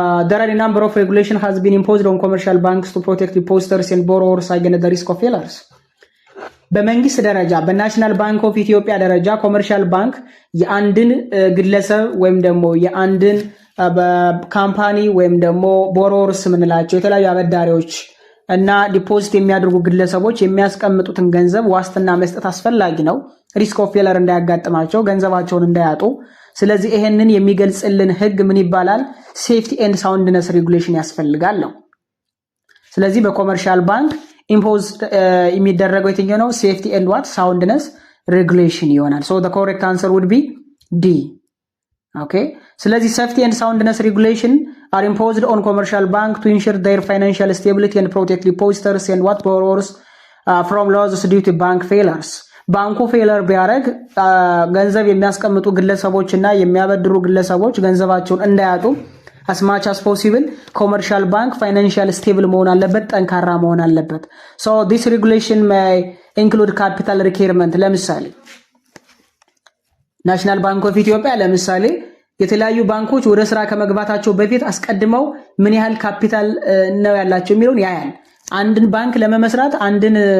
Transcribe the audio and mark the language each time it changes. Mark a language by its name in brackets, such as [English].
[English] there are a number of regulation has been imposed on commercial banks to protect depositors and borrowers against the risk of failures። [Amharic] በመንግስት ደረጃ በናሽናል ባንክ ኦፍ ኢትዮጵያ ደረጃ ኮመርሻል ባንክ የአንድን ግለሰብ ወይም ደግሞ የአንድን ካምፓኒ ወይም ደግሞ ቦሮወርስ ምንላቸው የተለያዩ አበዳሪዎች እና ዲፖዚት የሚያደርጉ ግለሰቦች የሚያስቀምጡትን ገንዘብ ዋስትና መስጠት አስፈላጊ ነው፣ ሪስክ ኦፍ ፌለር እንዳያጋጥማቸው፣ ገንዘባቸውን እንዳያጡ። ስለዚህ ይሄንን የሚገልጽልን ህግ ምን ይባላል? ሴፍቲ ኤንድ ሳውንድነስ ሬጉሌሽን ያስፈልጋል ነው። ስለዚህ በኮመርሻል ባንክ ኢምፖዝ የሚደረገው የትኛው ነው? [English] ሴፍቲ ኤንድ ዋት ሳውንድነስ ሬጉሌሽን ይሆናል። ሶ the correct answer would be D። [Amharic] ኦኬ ስለዚህ [English] ሴፍቲ ኤንድ ሳውንድነስ ሬጉሌሽን are imposed on commercial bank to ensure their financial stability and protect depositors and what borrowers from losses due to bank failures። [Amharic] ባንኩ ፌለር ቢያደርግ ገንዘብ የሚያስቀምጡ ግለሰቦችና የሚያበድሩ ግለሰቦች ገንዘባቸውን እንዳያጡ [English] as much as possible commercial bank financial stable [Amharic] መሆን አለበት፣ ጠንካራ መሆን አለበት። [English] so this regulation may include capital requirement [Amharic] ለምሳሌ ናሽናል ባንክ ኦፍ ኢትዮጵያ ለምሳሌ የተለያዩ ባንኮች ወደ ስራ ከመግባታቸው በፊት አስቀድመው ምን ያህል ካፒታል ነው ያላቸው የሚለውን ያያል። አንድን ባንክ ለመመስራት አንድን